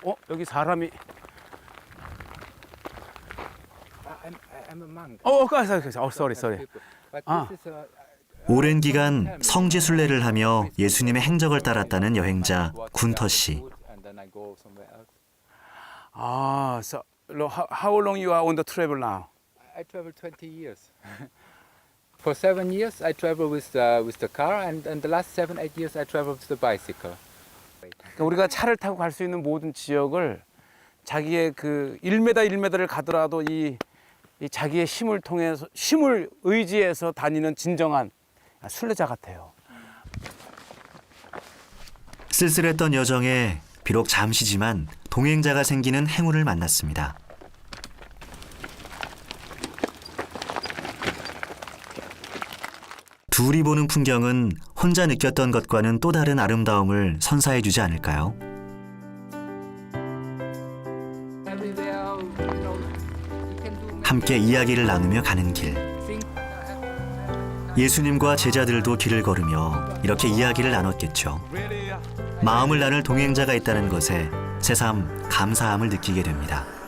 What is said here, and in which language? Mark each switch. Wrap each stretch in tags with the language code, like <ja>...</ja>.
<ko>여기 사람이.</ko> <en>I'm a monk. sorry. But Ah. this is a</en> <ko>오랜 기간 성지 순례를 하며 예수님의 행적을 따랐다는 여행자 군터 씨.</ko> <en>and then I go somewhere else. So how long you are on the travel now? I travel 20 years. For 7 years I travel with the car, and the last 7-8 years I travel with the bicycle.</en> <ko>그러니까 우리가 차를 타고 갈 수 있는 모든 지역을 자기의 그 1m 1m를 가더라도 이 자기의 힘을 통해서 힘을 의지해서 다니는 진정한 순례자 같아요. 쓸쓸했던 여정에 비록 잠시지만 동행자가 생기는 행운을 만났습니다. 둘이 보는 풍경은 혼자 느꼈던 것과는 또 다른 아름다움을 선사해 주지 않을까요?</ko> <en>Everywhere, you can do many</en> <ko>함께 이야기를 나누며 가는 길.</ko> <en>things.</en> <ko>예수님과 제자들도 길을 걸으며 이렇게 이야기를 나눴겠죠. 마음을 나눌 동행자가 있다는 것에 새삼 감사함을 느끼게 됩니다.</ko>